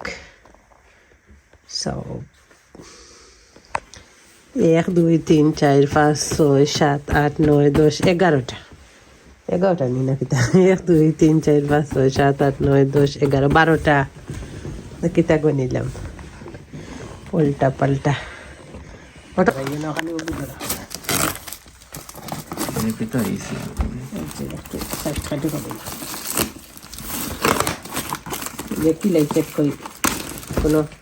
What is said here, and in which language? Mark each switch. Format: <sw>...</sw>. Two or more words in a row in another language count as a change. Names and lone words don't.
<syl>সো 1 2 3 4 5 6 7 8 9 10 11টা নি না কিতা 1 2 3 4 5 6 7 8 9 10 11 12টা কিতা গনিলাম উল্টা পাল্টা ওটা না খালি ওগুলো ধরা</syl> <id>Ini kita isi.</id> <syl>একটু সাইড কাটি হবে না দেখি লাই চেক করি কোনো</syl>